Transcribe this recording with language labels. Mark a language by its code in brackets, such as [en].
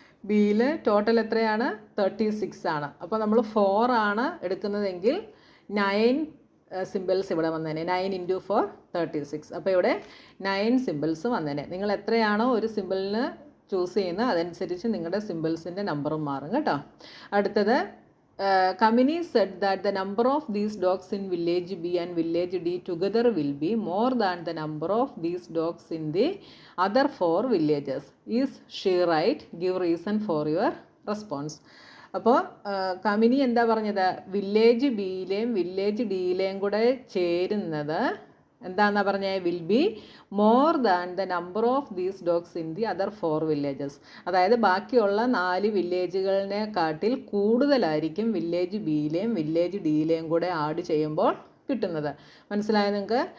[ml] ബിയിൽ ടോട്ടൽ എത്രയാണ്? 36 ആണ്. അപ്പോൾ നമ്മൾ 4 ആണ് എടുക്കുന്നതെങ്കിൽ 9 സിമ്പിൾസ് ഇവിടെ വന്നേനെ. 9 × 4 36. അപ്പോൾ ഇവിടെ 9 സിമ്പിൾസ് വന്നേനെ. നിങ്ങൾ എത്രയാണോ ഒരു സിമ്പിളിന് ചൂസ് ചെയ്യുന്നത് അതനുസരിച്ച് നിങ്ങളുടെ സിമ്പിൾസിൻ്റെ നമ്പറും മാറും കേട്ടോ. അടുത്തത് [en] Kamini said that the number of these dogs in village B and village D together will be more than the number of these dogs in the other 4 villages. Is she right? Give reason for your response. [ml] അപ്പോൾ കമിനി എന്താ പറഞ്ഞത്? Village ബിയിലെയും village ഡിയിലെയും കൂടെ ചേരുന്നത് എന്താണെന്നാണ് പറഞ്ഞത്? [en] Will be more than the number of these dogs in the other 4 villages. [ml] അതായത് ബാക്കിയുള്ള 4 വില്ലേജുകളിനെക്കാട്ടിൽ കൂടുതലായിരിക്കും വില്ലേജ് ബിയിലെയും വില്ലേജ് ഡിയിലെയും കൂടെ ആഡ് ചെയ്യുമ്പോൾ കിട്ടുന്നത്. മനസ്സിലായോ നിങ്ങൾക്ക്?